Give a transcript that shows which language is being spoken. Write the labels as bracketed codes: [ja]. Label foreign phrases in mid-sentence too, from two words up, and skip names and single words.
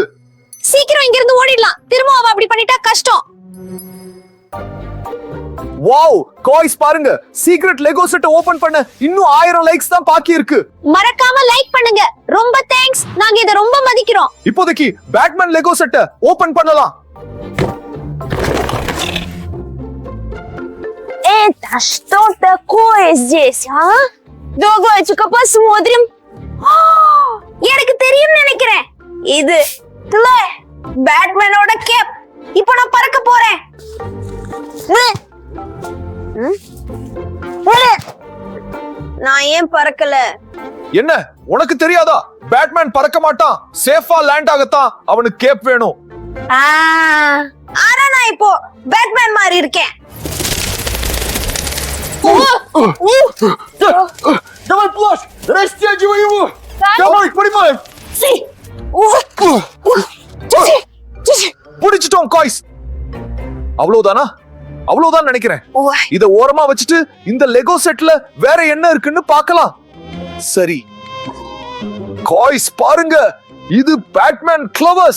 [ta] சீக்கிரம் இங்க இருந்து ஓடிடலாம். திரும்ப அவ அப்படி பண்ணிட்டா கஷ்டம். [en] Wow, guys [ta] பாருங்க. [en] secret Lego set open [ta] பண்ண இன்னும் 1000 லைக்ஸ் தான் பாக்கி இருக்கு. மறக்காம லைக் பண்ணுங்க. ரொம்ப தேங்க்ஸ். நாங்க இத ரொம்ப மதிக்கிறோம். இப்போதைக்கு [en] Batman Lego set open [ta] பண்ணலாம். [ru] Это что такое здесь, а? Давайте-ка посмотрим. [ta] எனக்கு தெரியும் நினைக்கிறேன். இது பேட்மேனோட கேப். இப்போ நான் பறக்க போறேன். நான் ஏன் பறக்கல? என்ன, உனக்கு தெரியாதா? பேட்மேன் பறக்க மாட்டான். [en] safe land [ta] ஆகத்தான் அவனுக்கு கேப் வேணும். ஆனா நான் இப்போ பேட்மேன் மாதிரி இருக்கேன். [ru] Давай плащ, растягивай его. Давай, поднимай. [ta] புடிச்சிட்டோம் காய்ஸ். அவ்வளவுதானா? அவ்வளவுதான் நினைக்கிறேன். இத ஓரமா வச்சுட்டு இந்த [en] Lego set [ta] வேற என்ன இருக்குன்னு பார்க்கலாம். சரி காய்ஸ் பாருங்க, இது [en] Batman gloves.